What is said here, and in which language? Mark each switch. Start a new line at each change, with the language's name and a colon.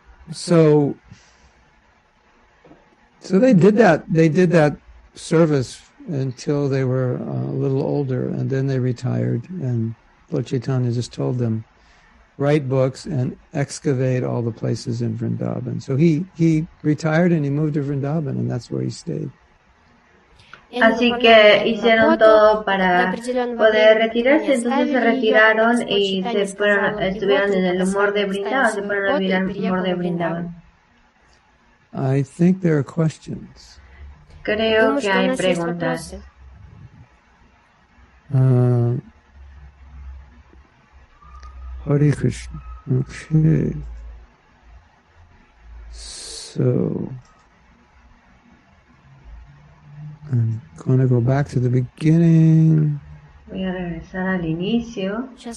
English: So they did that service until they were a little older, and then they retired, and Lord Chaitanya just told them, write books and excavate all the places in Vrindavan. So he retired and he moved to Vrindavan, and that's where he stayed.
Spanish: Así que hicieron todo para poder retirarse, entonces se retiraron y estuvieron en el humor de Vrindavan, se fueron a vivir al humor de Vrindavan.
English: I think there are questions.
Spanish: Creo que hay preguntas.
English: Hare Krishna. Okay. So I'm going to go back to the beginning.
Spanish: Voy a regresar al inicio.